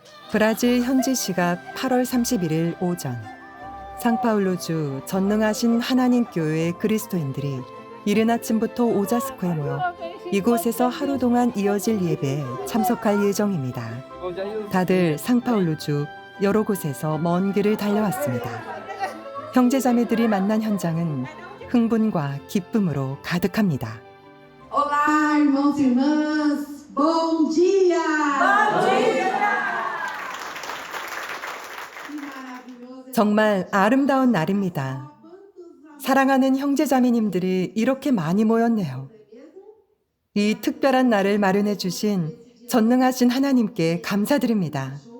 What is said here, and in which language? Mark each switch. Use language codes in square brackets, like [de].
[ko] 브라질 현지 시각 8월 31일 오전, 상파울루주 전능하신 하나님 교회의 그리스도인들이 이른 아침부터 오자스쿠에 모여 이곳에서 하루 동안 이어질 예배에 참석할 예정입니다. 다들 상파울루주 여러 곳에서 먼 길을 달려왔습니다. 형제자매들이 만난 현장은 흥분과 기쁨으로 가득합니다. [pt] Olá, irmãos e irmãs, bom dia! Bom dia! [ko] 정말 아름다운 날입니다. 사랑하는 형제자매님들이 이렇게 많이 모였네요. 이 특별한 날을 마련해 주신 전능하신 하나님께 감사드립니다.